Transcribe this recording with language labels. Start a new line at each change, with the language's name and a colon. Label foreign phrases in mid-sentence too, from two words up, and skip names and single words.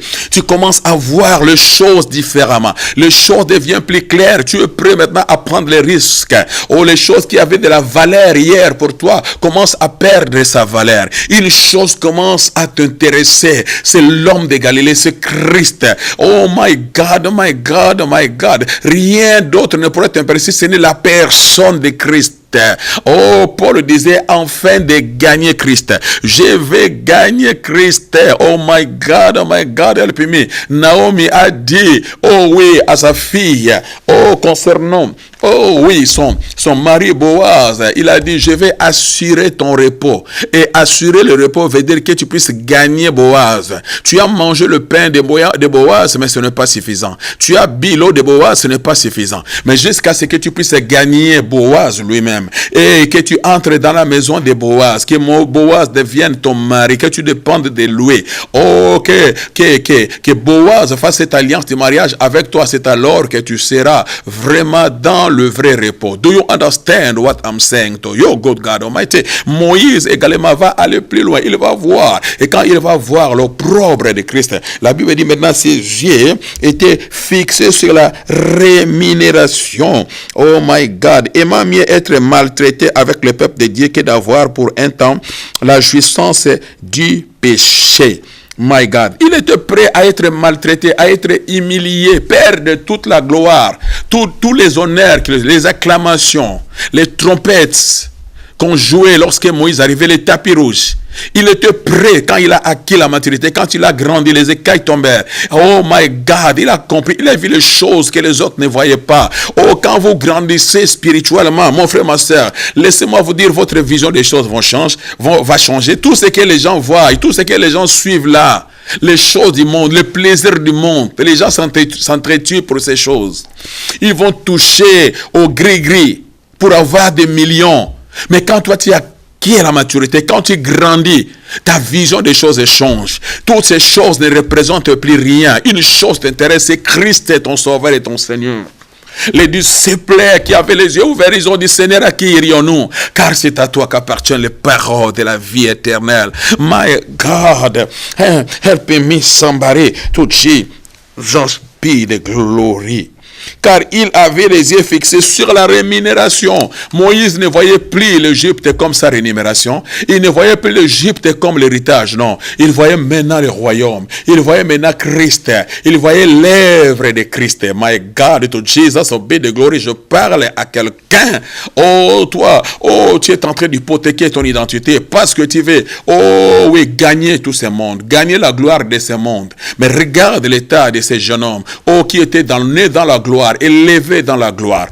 French: Tu commences à voir les choses différemment. Les choses deviennent plus claires. Tu es prêt maintenant à prendre les risques. Les choses qui avaient de la valeur hier pour toi commencent à perdre sa valeur. Une chose commence à t'intéresser. C'est l'homme de Galilée, c'est Christ.
English: Oh my God, my God, my God.
French: Rien d'autre ne pourrait t'intéresser, ce n'est la personne de Christ. Paul disait enfin de gagner Christ. Je vais gagner Christ.
English: Oh my God, help me.
French: Naomi a dit, oui, à sa fille, concernant, son mari Boaz, il a dit, je vais assurer ton repos. Et assurer le repos veut dire que tu puisses gagner Boaz. Tu as mangé le pain de Boaz, mais ce n'est pas suffisant. Tu as bu l'eau de Boaz, ce n'est pas suffisant. Mais jusqu'à ce que tu puisses gagner Boaz lui-même. Et que tu entres dans la maison de Boaz, que Boaz devienne ton mari, que tu dépendes de lui. Que Boaz fasse cette alliance de mariage avec toi, c'est alors que tu seras vraiment dans le vrai repos.
English: Do you understand what I'm saying to you, good God Almighty?
French: Moïse également va aller plus loin, il va voir. Et quand il va voir l'opprobre de Christ, la Bible dit maintenant ses yeux étaient fixés sur la rémunération.
English: Oh my God,
French: aimant mieux être maltraité avec le peuple de Dieu que d'avoir pour un temps la jouissance du péché.
English: My God,
French: il était prêt à être maltraité, à être humilié, perdre toute la gloire, tous les honneurs, les acclamations, les trompettes qu'on jouait lorsque Moïse arrivait, les tapis rouges. Il était prêt quand il a acquis la maturité, quand il a grandi, les écailles tombèrent.
English: Oh my God,
French: il a compris, il a vu les choses que les autres ne voyaient pas. Quand vous grandissez spirituellement, mon frère, ma soeur, laissez-moi vous dire, votre vision des choses va changer. Tout ce que les gens voient, tout ce que les gens suivent là, les choses du monde, les plaisirs du monde, les gens s'entretuent pour ces choses. Ils vont toucher au gris-gris pour avoir des millions. Mais quand toi tu as qui est la maturité, quand tu grandis, ta vision des choses change. Toutes ces choses ne représentent plus rien. Une chose t'intéresse, c'est Christ est ton sauveur et ton Seigneur. Les disciples qui avaient les yeux ouverts, ils ont dit, Seigneur, à qui irions-nous? Car c'est à toi qu'appartiennent les paroles de la vie éternelle.
English: My God, help me somebody to Jesus be the glory.
French: Car il avait les yeux fixés sur la rémunération. Moïse ne voyait plus l'Égypte comme sa rémunération. Il ne voyait plus l'Égypte comme l'héritage, non. Il voyait maintenant le royaume. Il voyait maintenant Christ. Il voyait l'œuvre de Christ.
English: My God, to Jesus be the glory.
French: Je parle à quelqu'un. Toi, tu es en train d'hypothéquer ton identité parce que tu veux, gagner tout ce monde, gagner la gloire de ce monde. Mais regarde l'état de ces jeunes hommes, qui étaient nés dans la gloire, élevé dans la gloire.